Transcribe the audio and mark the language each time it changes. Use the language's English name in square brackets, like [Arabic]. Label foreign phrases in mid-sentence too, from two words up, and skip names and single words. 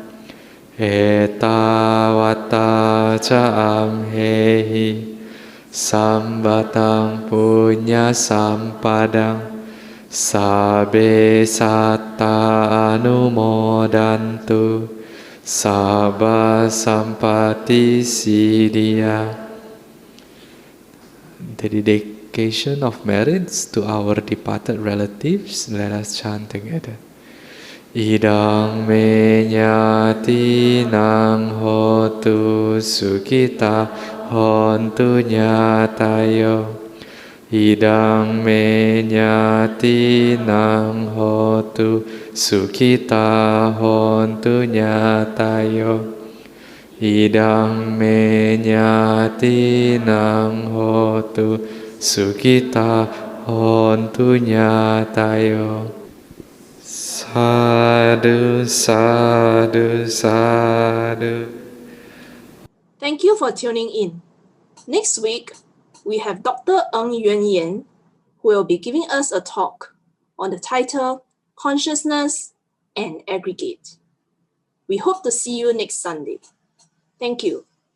[Pali] Etawata ca amhehi Sambatang punya sampadang Sabe satta anumodantu Sabba sampati siddhya. [English] The dedication of merits to our departed relatives. Let us chant together. [Pali] Idang me nyati nang hotu sukita hontu nyatayo. Idang me nyati nang hotu sukita hontu nyatayo. Idang me nyati nang hotu sukita hontu nyatayo. Sadhu, sadhu, sadhu. [English] Thank you for tuning in. Next week, we have Dr. Ng Yuan Yan, who will be giving us a talk on the title Consciousness and Aggregate. We hope to see you next Sunday. Thank you.